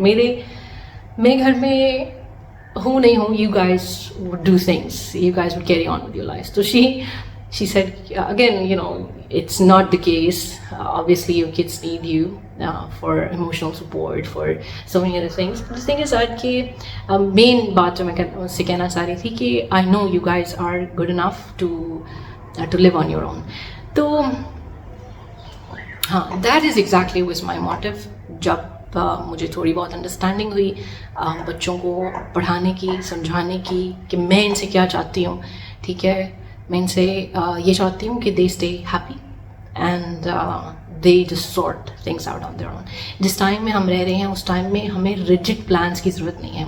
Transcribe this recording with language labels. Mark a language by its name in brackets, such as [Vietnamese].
[Hindi] मैं घर में हूँ नहीं हूँ, [English] You guys would do things, you guys would carry on with your life. तो she said again, you know, it's not the case. Obviously your kids need you for emotional support, for so many other things. The thing is that [Hindi] कि main बात जो मैं उससे कहना चाह रही थी कि [English] I know you guys are good enough to live on your own. तो हाँ, that is exactly was my motive. [Hindi] जब मुझे थोड़ी बहुत अंडरस्टैंडिंग हुई बच्चों को पढ़ाने की, समझाने की कि मैं इनसे क्या चाहती हूँ. ठीक है, मैं इनसे ये चाहती हूँ कि [English] They stay happy and they just sort things out on their own. [Hindi] जिस टाइम में हम रह रहे हैं उस टाइम में हमें रिजिड प्लान्स की ज़रूरत नहीं है.